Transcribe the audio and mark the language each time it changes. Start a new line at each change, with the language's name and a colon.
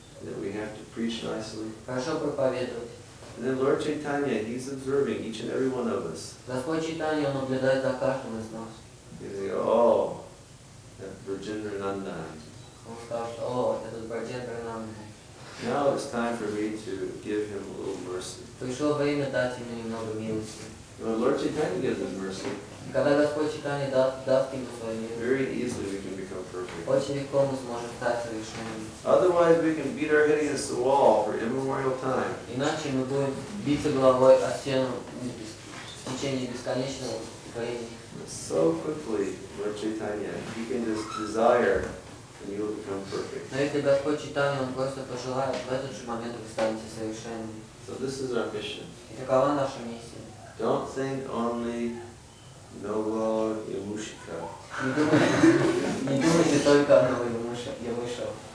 English: That we have to preach nicely.
Russian: хорошо проповедовать.
English: And then Lord Chaitanya, He's observing each and every one of us.
Russian: Господь Чайтанья, Он наблюдает за каждым из нас.
English: And they go, oh, that Virginia Nandan.
Russian: Он скажет, о, этот Браджендра Нанда.
English: Now it's time for me to give him a little mercy.
Russian: Пришло время дать ему немного милости.
English: When Lord Chaitanya gives us mercy,
Russian: И когда Господь Чайтанья даст ему свою милость,
English: very easily we can become perfect.
Russian: очень легко мы сможем стать совершенными.
English: Otherwise, we can beat our head against the wall for immemorial time.
Russian: Иначе мы будем биться головой о стену в течение бесконечного времени.
English: So quickly, Lord Chaitanya, He can just desire and you will become perfect.
Russian: Но если Господь Чайтанья, Он просто пожелает, в этот же момент вы станете совершенными.
English: So this is our mission.
Russian: И такова наша миссия.
English: Don't think only Novoyamyshevo.
Russian: Не думайте только о Новоямышево.